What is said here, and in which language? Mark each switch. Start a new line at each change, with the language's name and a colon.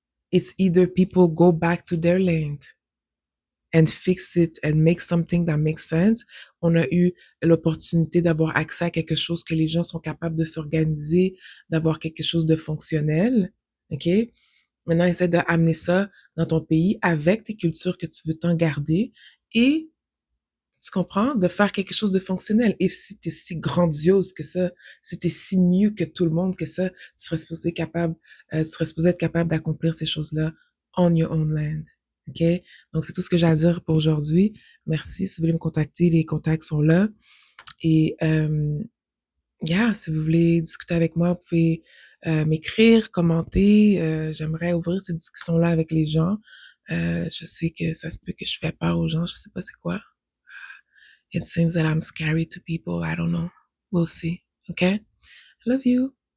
English: It's either people go back to their land and fix it and make something that makes sense.
French: On a eu l'opportunité d'avoir accès à quelque chose que les gens sont capables de s'organiser, d'avoir quelque chose de fonctionnel. OK? Maintenant, essaie d'amener ça dans ton pays avec tes cultures que tu veux t'en garder et tu comprends? De faire quelque chose de fonctionnel. Et si t'es si grandiose que ça, si t'es si mieux que tout le monde que ça, tu serais supposé être capable d'accomplir ces choses-là
English: on your own land.
French: OK? Donc, c'est tout ce que j'ai à dire pour aujourd'hui. Merci. Si vous voulez me contacter, les contacts sont là. Et, yeah, si vous voulez discuter avec moi, vous pouvez m'écrire, commenter. J'aimerais ouvrir ces discussions-là avec les gens. Je sais que ça se peut que je fais peur aux gens. Je sais pas c'est quoi.
English: It seems that I'm scary to people. I don't know. We'll see. Okay? Love you.